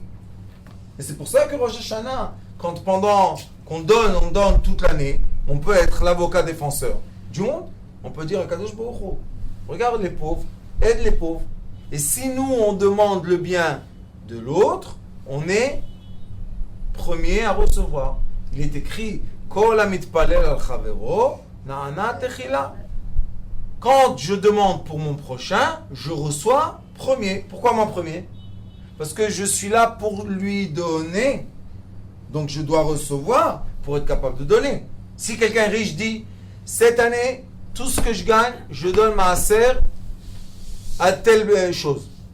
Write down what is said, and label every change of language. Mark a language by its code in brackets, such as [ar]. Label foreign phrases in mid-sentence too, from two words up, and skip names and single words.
[fr] Et c'est pour ça que Rosh Hashanah, quand pendant qu'on donne, on donne toute l'année, on peut être l'avocat défenseur du monde. On peut dire à [he] קדוש ברוך הוא, [fr] regarde les pauvres, aide les pauvres. Et si nous, on demande le bien de l'autre, on est premier à recevoir. [he] Il est écrit כל המתפלל על חברו נענה תחילה. [fr] Quand je demande pour mon prochain, je reçois premier. Pourquoi mon premier? Parce que je suis là pour lui donner. Donc je dois recevoir pour être capable de donner. Si quelqu'un est riche dit, cette année, tout ce que je gagne, je donne ma maaser à telle chose.